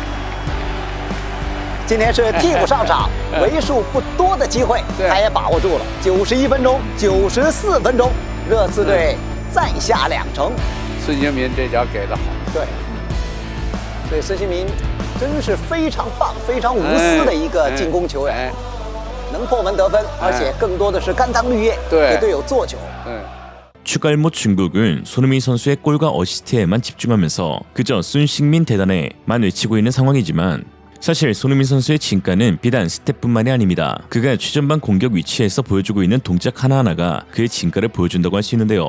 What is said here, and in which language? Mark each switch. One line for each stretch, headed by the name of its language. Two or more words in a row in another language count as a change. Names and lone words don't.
Chinese: 今天是替补上场，为数不多的机会他也把握住了。91分钟、94分钟，热刺队再下2城。孙兴民这脚给得好，对，所以孙兴民真是非常棒、非常无私的一个进攻球员，能破门得分，而且更多的是甘当绿叶，给队友做球。
Korean: 추갈못 중국은 손흥민 선수의 골과 어시스트에만 집중하면서 그저 순식민 대단해만 외치고 있는 상황이지만 사실 손흥민 선수의 진가는 비단 스텝뿐만이 아닙니다. 그가 최전방 공격 위치에서 보여주고 있는 동작 하나하나가 그의 진가를 보여준다고 할 수 있는데요.